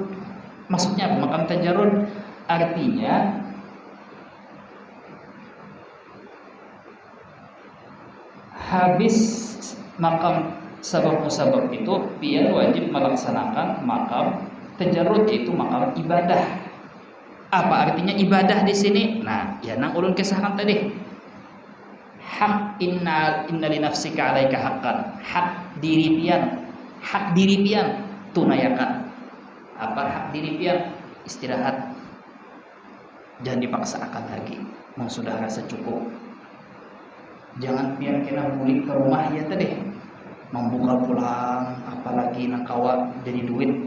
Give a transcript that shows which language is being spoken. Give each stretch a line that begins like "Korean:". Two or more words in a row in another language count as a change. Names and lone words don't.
Banjar: Maksudnya makam tajarrud artinya habis makam sabab-musabab itu pian wajib melaksanakan makam tajarrud, yaitu makam ibadah. Apa artinya ibadah di sini? Nah, ya nang ulun kisahkan tadi.
Arabic: Hak إن لنفسك عليك حقا.
Banjar: Hak diri pian tunaikan. Apa hak diri pian? Istirahat. Jangan dipaksakan lagi. Mau sudah rasa cukup. Jangan pian kena balik ke rumah ya tadi. Membuka pulang, apalagi nak kawa jadi duit.